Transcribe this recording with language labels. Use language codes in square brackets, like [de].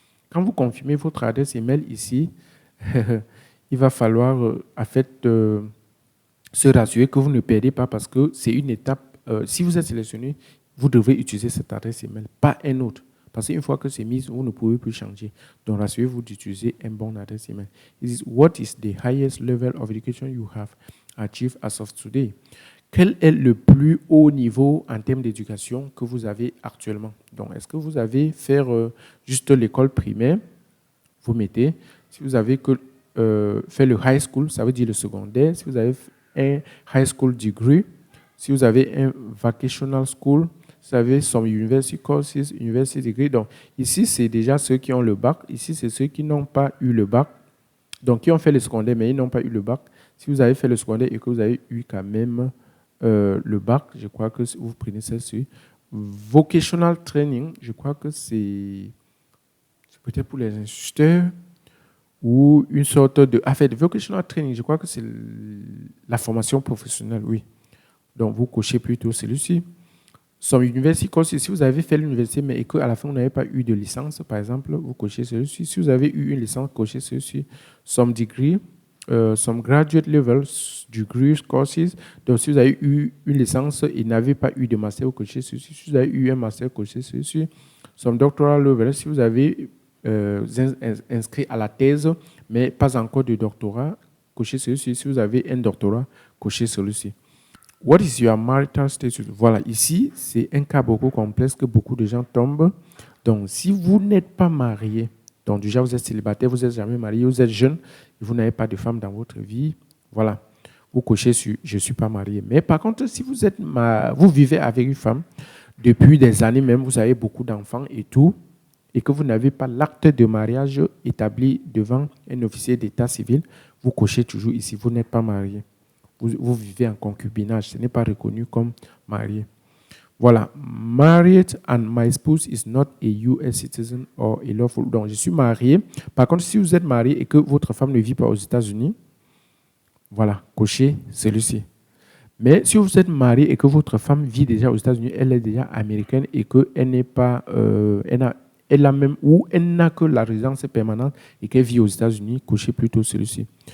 [fr] Quand vous confirmez votre adresse email ici, il va falloir en fait se rassurer que vous ne perdez pas parce que c'est une étape. Si vous êtes sélectionné, vous devrez utiliser cette adresse email, pas un autre. Parce qu'une fois que c'est mis, vous ne pouvez plus changer. Donc, rassurez-vous d'utiliser un bon adresse email. [en] It is, what is the highest level of education you have achieved as of today? [fr] Quel est le plus haut niveau en termes d'éducation que vous avez actuellement? Donc, est-ce que vous avez fait juste l'école primaire? Vous mettez. Si vous avez fait le high school, ça veut dire le secondaire. Si vous avez un [en] high school degree, [fr] si vous avez un [en] vocational school, [fr] vous avez [en] some university courses, university degree. [fr] Donc, ici, c'est déjà ceux qui ont le bac. Ici, c'est ceux qui n'ont pas eu le bac. Donc, qui ont fait le secondaire, mais ils n'ont pas eu le bac. Si vous avez fait le secondaire et que vous avez eu quand même le bac, je crois que vous prenez celle-ci. Vocational training, je crois que c'est peut-être pour les instituteurs ou une sorte de... En fait, vocational training, je crois que c'est la formation professionnelle, oui. Donc, vous cochez plutôt celui-ci. [en] Some university courses, [fr] si vous avez fait l'université, mais qu'à la fin, vous n'avez pas eu de licence, par exemple, vous cochez celui-ci. Si vous avez eu une licence, cochez celui-ci. [en] Some degree, some graduate level degree courses. [fr] Donc, si vous avez eu une licence et n'avez pas eu de master, vous cochez celui-ci. Si vous avez eu un master, cochez celui-ci. [en] Some doctoral level, [fr] si vous avez inscrit à la thèse, mais pas encore de doctorat, cochez celui-ci. Si vous avez un doctorat, cochez celui-ci. [en] What is your marital status? [fr] Voilà, ici, c'est un cas beaucoup complexe que beaucoup de gens tombent. Donc, si vous n'êtes pas marié, donc déjà vous êtes célibataire, vous n'êtes jamais marié, vous êtes jeune, et vous n'avez pas de femme dans votre vie, voilà, vous cochez sur « je ne suis pas marié ». Mais par contre, si vous vivez avec une femme, depuis des années même, vous avez beaucoup d'enfants et tout, et que vous n'avez pas l'acte de mariage établi devant un officier d'état civil, vous cochez toujours ici, vous n'êtes pas marié. Vous vivez en concubinage, ce n'est pas reconnu comme marié. Voilà. [en] Married and my spouse is not a US citizen or a lawful. [fr] Donc, je suis marié. Par contre, si vous êtes marié et que votre femme ne vit pas aux États-Unis, voilà, cochez celui-ci. Mais si vous êtes marié et que votre femme vit déjà aux États-Unis, elle est déjà américaine et qu'elle n'est pas, elle a même, ou elle n'a que la résidence permanente et qu'elle vit aux États-Unis, cochez plutôt celui-ci.